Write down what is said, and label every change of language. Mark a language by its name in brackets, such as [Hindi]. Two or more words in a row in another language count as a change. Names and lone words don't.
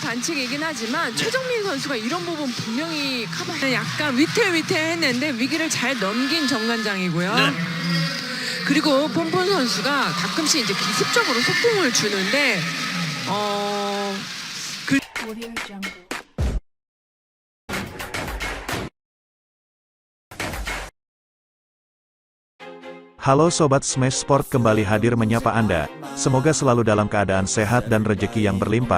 [Korean] 반칙이긴 하지만 최정민 선수가 이런 부분 분명히 커버. 약간 위태위태했는데 위기를 잘 넘긴 정관장이고요. 네. 그리고 폼폼 선수가 가끔씩 이제 기습적으로 속공을 주는데 [Indonesian] Halo Sobat Smash Sport, kembali hadir menyapa Anda. Semoga selalu dalam keadaan sehat dan rezeki yang berlimpah.